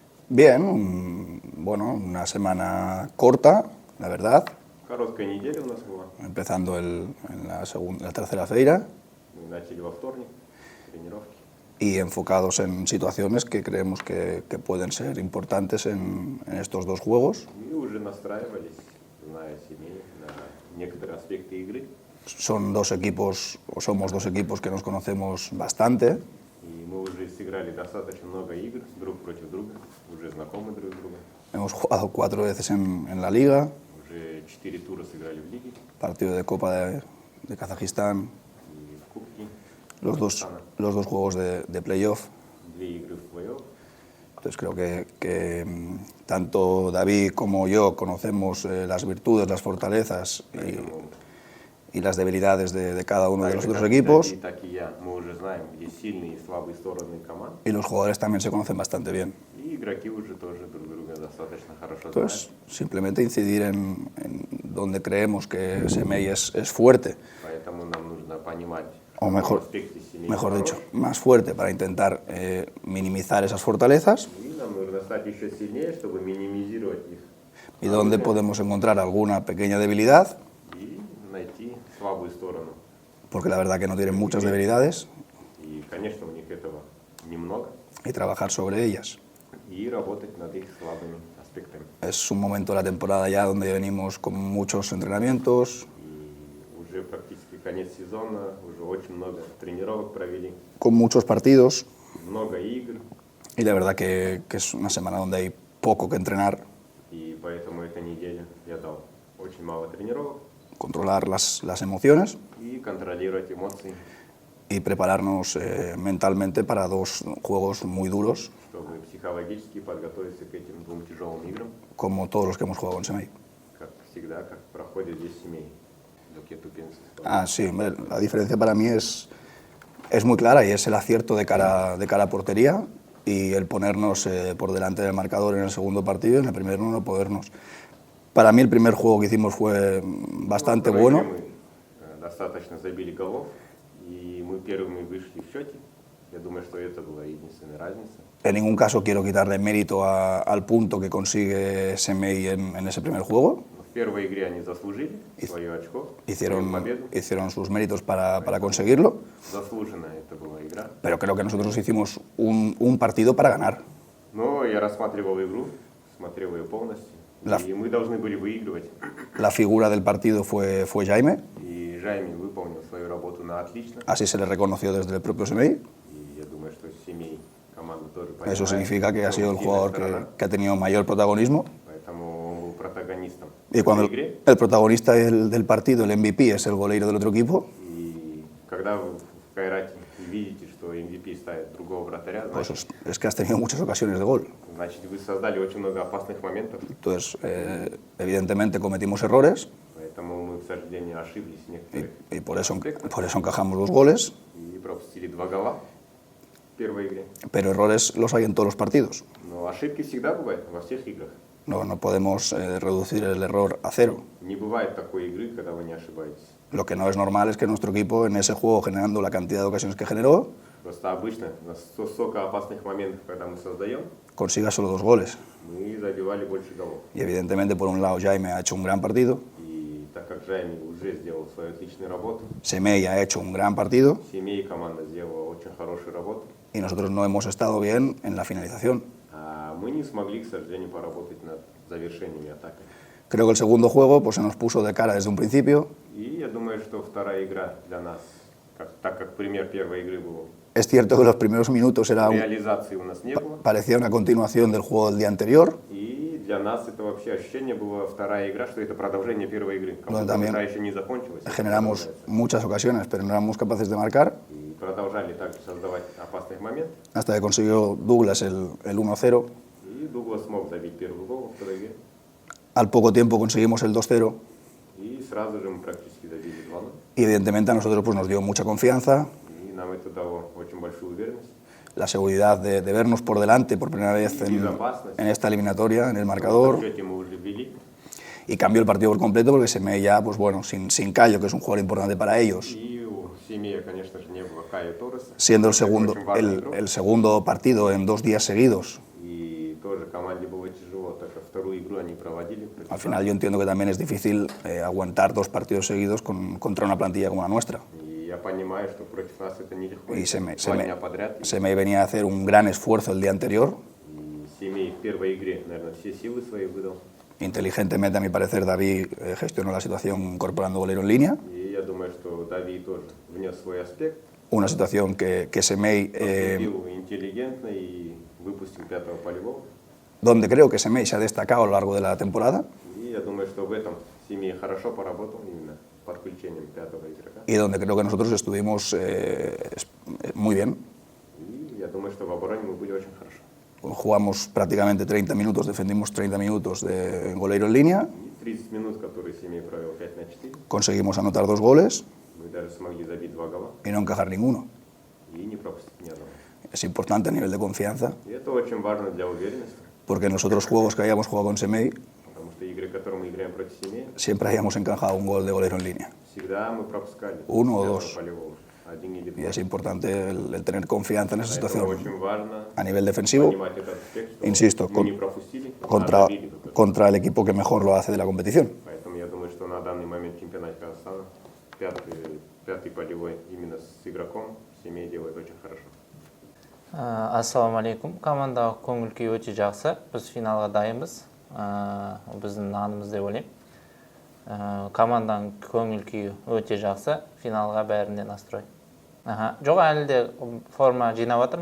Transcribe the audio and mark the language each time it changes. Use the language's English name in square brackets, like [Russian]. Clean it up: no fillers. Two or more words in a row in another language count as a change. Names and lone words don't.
[Spanish] Bien, bueno, una semana corta, la verdad. [Russian] Короткая неделя у нас была. [Spanish] Empezando en la tercera feira. [Russian] Мы начали во вторник тренировки. [Spanish] Y enfocados en situaciones que creemos que pueden ser importantes en estos dos juegos. [Russian] И уже настраивались, зная семей, на некоторые аспекты игры. [Spanish] Son dos equipos, o somos dos equipos que nos conocemos bastante. [Russian] И мы уже сыграли достаточно много игр друг против друга, уже знакомы друг с другом. [Spanish] Hemos jugado 4 veces en la liga. [Russian] Уже 4 тура сыграли в лиге [Spanish] Partido de Copa de Kazajistán. [Russian] и в Кубке. [Spanish] Los dos juegos de playoff. [Russian] 2 игры в плей-офф. [Spanish] Entonces creo que tanto David como yo conocemos las virtudes, las fortalezas y las debilidades de cada uno de los otros equipos. [Russian] Так и я, мы уже знаем, где сильные и слабые стороны команд. [Spanish] Y los jugadores también se conocen bastante bien. [Russian] И игроки уже тоже друг друга достаточно хорошо знают. [Spanish] Entonces, simplemente incidir en donde creemos que Semei es fuerte, [Russian] Поэтому нам нужно понимать, [Spanish] o [Russian] в каком аспекте Семей [Spanish] mejor [Russian] хорош. [Spanish] dicho, más fuerte para intentar minimizar esas fortalezas [Russian] И нам нужно стать еще сильнее, чтобы минимизировать их. [Spanish] y donde podemos encontrar alguna pequeña debilidad, [Russian] И найти слабую сторону. [Spanish] porque la verdad que no tienen muchas debilidades, [Russian] И, конечно, у них этого немного. [Spanish] y trabajar sobre ellas. [Russian] И работать над их слабыми аспектами. [Spanish] Es un momento de la temporada ya donde venimos con muchos entrenamientos, [Russian] И уже практически конец сезона, уже очень много тренировок провели, [Spanish] con muchos partidos, [Russian] много игр. [Spanish] y la verdad que es una semana donde hay poco que entrenar, [Russian] И поэтому эта неделя я дал очень мало тренировок [Spanish] controlar las emociones [Russian] и контролировать эмоции, [Spanish] y prepararnos mentalmente para dos juegos muy duros, [Russian] чтобы психологически подготовиться к этим 2 тяжелым играм, [Spanish] como todos los que hemos jugado en Semei. [Russian] как всегда, как проходит здесь семей. [Spanish] Lo que tú piensas. Ah, sí, hombre, la diferencia para mí es muy clara y es el acierto de cara a portería y el ponernos por delante del marcador en el segundo partido y en el primero no podernos. Para mí el primer juego que hicimos fue bastante [Russian] Во второй [Spanish] bueno. [Russian] игре мы достаточно забили голов, и мы первыми вышли в счете. Я думаю, что это была единственная разница. [Spanish] En ningún caso quiero quitarle mérito al punto que consigue Semei en ese primer juego. [Russian] Но в первой игре они заслужили свое очко, свою победу. [Spanish] Hicieron sus méritos para conseguirlo, [Russian] Заслуженно это была игра. [Spanish] pero creo que nosotros hicimos un partido para ganar. [Russian] Но я рассматривал игру, смотрел ее полностью, и мы должны были выигрывать. [Spanish] La figura del partido fue Jaime, [Russian] И Жайми выполнил свою работу на отлично. [Spanish] así se le reconoció desde el propio Semei. [Russian] И я думаю, что семей команда тоже [Spanish] Eso [Russian] понимает, [Spanish] significa que ha [Russian] что [Spanish] sido el [Russian] сильная [Spanish] jugador [Russian] сторона. [Spanish] que ha tenido mayor protagonismo. [Russian] Поэтому он был протагонистом [Spanish] Y cuando [Russian] в игре. [Spanish] el protagonista del partido, el MVP, es el goleiro del otro equipo, [Russian] И когда вы в Кайрате видите, что MVP ставит другого вратаря, [Spanish] pues [Russian] значит, [Spanish] es que has tenido muchas ocasiones de gol. [Russian] вы создали очень много опасных моментов. [Spanish] Entonces, evidentemente cometimos errores [Russian] Поэтому мы, к сожалению, ошиблись в некоторых [Spanish] y por eso [Russian] аспектах [Spanish] encajamos 2 goles, [Russian] и пропустили 2 гола в первой игре. [Spanish] pero errores los hay en todos los partidos. [Russian] Но ошибки всегда бывают во всех играх. [Spanish] No podemos reducir el error a cero. [Russian] Не бывает такой игры, когда вы не ошибаетесь. [Spanish] Lo que no es normal es que nuestro equipo en ese juego, generando la cantidad de ocasiones que generó, [Russian] Просто обычно у нас столько опасных моментов, когда мы создаем, [Spanish] consiga solo 2 goles. [Russian] мы забивали больше голов. [Spanish] Y evidentemente, por un lado, Jaime ha hecho un gran partido, [Russian] И так как Жайми уже сделал свою отличную работу, [Spanish] Semei ha hecho un gran partido [Russian] семья и команда сделала очень хорошую работу, [Spanish] y nosotros no hemos estado bien en la finalización. [Russian] а мы не смогли, к сожалению, поработать над завершениями атаки. [Spanish] Creo que el segundo juego pues, se nos puso de cara desde un principio. [Russian] И я думаю, что вторая игра для нас, так как пример первой игры был, [Spanish] Es cierto que los primeros minutos [Russian] реализации у нас не было, [Spanish] parecía una continuación del juego del día anterior, [Russian] и для нас это вообще ощущение было вторая игра, что это продолжение первой игры, как будто [Spanish] también [Russian] игра еще не закончилась. [Spanish] generamos muchas ocasiones, pero no éramos capaces de marcar, [Russian] И продолжали также создавать опасных моментов. [Spanish] hasta que consiguió Douglas el 1-0. [Russian] И Дуглас смог забить первый гол во второй игре. [Spanish] Al poco tiempo conseguimos el 2-0 [Russian] И сразу же мы практически забили 2-0. [Spanish] y evidentemente a nosotros pues, nos dio mucha confianza, [Russian] И нам это дало очень большую уверенность. [Spanish] la seguridad de vernos por delante por primera vez en esta eliminatoria, en el marcador, [Russian] В счете мы уже вели. [Spanish] y cambió el partido por completo porque Semei ya, pues bueno, sin Cayo, que es un jugador importante para ellos, [Russian] И у семьи, конечно же, не было Кайо Торреса. [Spanish] siendo [Russian] Очень важный игрок. [Spanish] el segundo partido en 2 días seguidos, [Russian] И тоже команде было тяжело, так как вторую игру они проводили. [Spanish] Al final yo entiendo que también es difícil aguantar 2 partidos seguidos contra una plantilla como la nuestra. [Russian] И я понимаю, что против нас это нелегко. [Spanish] Y [Russian] Два дня подряд. [Spanish] se me venía a hacer un gran esfuerzo el día anterior. [Russian] И Семей в первой игре, наверное, все силы свои выдал. [Spanish] Inteligentemente, a mi parecer, David gestionó la situación incorporando golero en línea. [Russian] И я думаю, что Давид тоже внес свой аспект. [Spanish] Una situación que Semei, [Russian] Поступил интеллигентно и выпустил пятого полевого. [Spanish] donde creo que Semei se ha destacado a lo largo de la temporada [Russian] И я думаю, что в этом Семей хорошо поработал именно подключением пятого игрока. [Spanish] y donde creo que nosotros estuvimos muy bien. [Russian] И я думаю, что в обороне мы были очень хорошо. [Spanish] Jugamos prácticamente 30 minutos, defendimos 30 minutos de golero en línea, [Russian] И 30 минут, которые Семей провел 5 на 4, [Spanish] conseguimos anotar 2 goles [Russian] мы даже смогли забить 2 гола [Spanish] y no encajar ninguno. [Russian] и не пропустить ни одного. [Spanish] Es importante a nivel de confianza, [Russian] И это очень важно для уверенности, [Spanish] porque en los otros juegos que habíamos jugado con Semei [Russian] потому что игры, которые мы играем против Семей, [Spanish] siempre habíamos encajado un gol de golero en línea. [Russian] всегда мы пропускали [Spanish] Uno o [Russian] пятого [Spanish] dos. [Russian] полевого, один или [Spanish] Y [Russian] два. [Spanish] es importante el tener confianza en esa [Russian] Поэтому [Spanish] situación. [Russian] очень важно [Spanish] A nivel defensivo, [Russian] понимать этот аспект, что [Spanish] insisto, [Russian] мы не пропустили, а [Spanish] contra, [Russian] забили только. [Spanish] contra el equipo que mejor lo hace de la competición. [Russian] Поэтому я думаю, что на данный момент в чемпионате Казахстана пятый полевой именно с игроком Семей делает очень хорошо. [Kazakh] Ассалаумалейкум. Командаға көңіл күй өте жақсы. Біз финалға дайынбыз. Біздің нанымыз деп ойлаймын. Команданың көңіл күйі өте жақсы. Финалға бәрінде настрой. Жоқ, әлі де форма жинап жатырмын.